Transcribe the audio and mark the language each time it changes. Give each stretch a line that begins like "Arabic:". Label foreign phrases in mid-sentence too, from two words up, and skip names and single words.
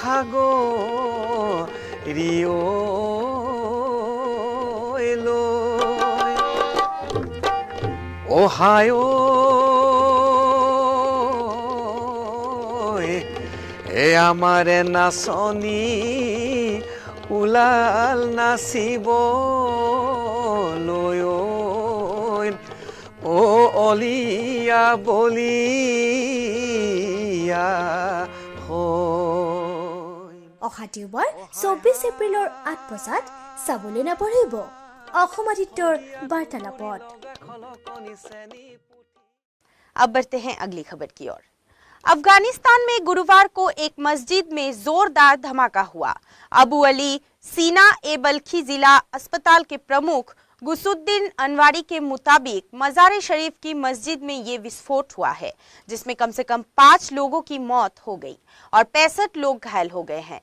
Assamese: খাগৰিও হায় এ আমাৰে নাচনী উলাল নাচিব লৈ ও অলিয়া বলিয়া অহা দেওবাৰ 24 এপ্ৰিলৰ 8 বজাত চাবলৈ নাপাহৰিব অসম আদিত্যৰ বাৰ্তালাপত।
Hindi: अब बढ़ते हैं अगली खबर की ओर। अफगानिस्तान में गुरुवार को एक मस्जिद में जोरदार धमाका हुआ। अबू अली सीना ए बल्खी जिला अस्पताल के प्रमुख गुसुद्दीन अनवारी के मुताबिक मज़ार शरीफ की मस्जिद में ये विस्फोट हुआ है, जिसमें कम से कम 5 लोगों की मौत हो गई और 65 लोग घायल हो गए हैं।